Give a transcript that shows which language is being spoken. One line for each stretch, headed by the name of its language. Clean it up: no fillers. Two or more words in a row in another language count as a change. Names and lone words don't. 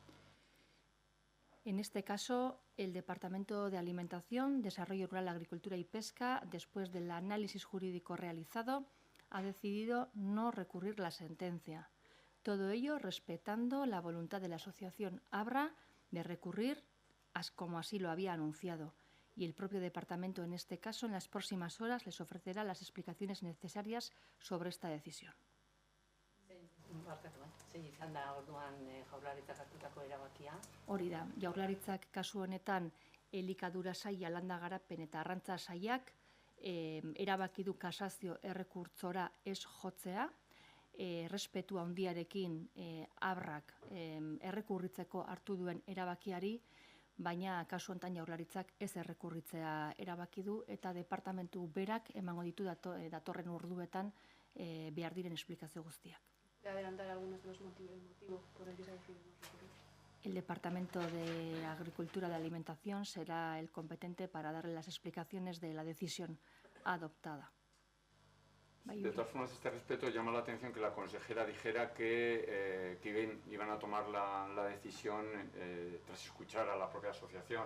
Spanish: En este caso, el Departamento de Alimentación, Desarrollo Rural, Agricultura y Pesca, después del análisis jurídico realizado, ha decidido no recurrir la sentencia. Todo ello respetando la voluntad de la asociación Abra de recurrir, como así lo había anunciado. Y el propio departamento, en este caso, en las próximas horas, les ofrecerá las explicaciones necesarias sobre esta decisión.
Basque: Zein izan da orduan Jaurlaritzak hartutako erabakia? Hori da, Jaurlaritzak kasu honetan elikadura saila, landa garapen eta arrantza sailak erabaki du kasazio errekurtzora ez jotzea, errespetu handiarekin Abrak errekurritzeko hartu duen erabakiari, baina kasu honetan Jaurlaritzak ez errekurritzea erabaki du, eta departamentu berak emango ditu datorren orduetan behar diren esplikazio guztiak.
Spanish: De adelantar algunos de los motivos por el que se ha decidido no recurrir. El Departamento de Agricultura y Alimentación será el competente para darle las explicaciones de la decisión adoptada. De todas formas, a este respecto llama la atención que la consejera dijera que iban a tomar la decisión tras escuchar a la propia asociación.